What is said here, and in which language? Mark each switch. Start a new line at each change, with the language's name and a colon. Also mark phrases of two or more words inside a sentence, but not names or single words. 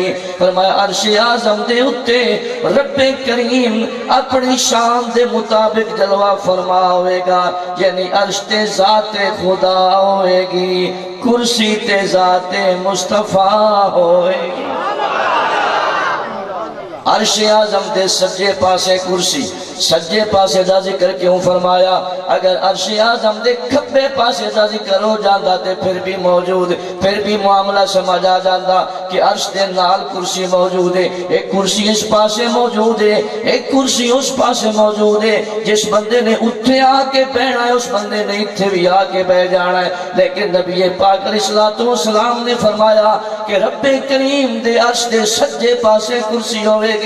Punjabi: فرمایا عرش اعظم دے اتے رب کریم اپنی شان دے مطابق جلوہ فرما ہوئے گا، یعنی عرش تے ذات خدا ہوئے گی، کرسی تے ذات مصطفیٰ ہوئے گی۔ عرش اعظم دے سجے پاسے کرسی، سجے پاسے دا ذکر کیوں فرمایا؟ اگر عرش اعظم دے کھبے پاسے دا ذکر ہو جاندہ تے پھر بھی موجود، پھر بھی معاملہ سمجھ آ جاندہ کہ عرش دے نال کرسی موجود ہے، ایک کرسی اس پاسے موجود ہے، ایک کرسی اس پاسے موجود ہے، جس بندے نے اتھے آ کے بیٹھنا ہے اس بندے نے اتھے بھی آ کے بیٹھ جانا ہے، لیکن نبی پاک
Arabic: علیہ السلام
Punjabi: نے فرمایا کہ رب کریم دے عرش دے سجے پاسے کرسی ہوئے گی۔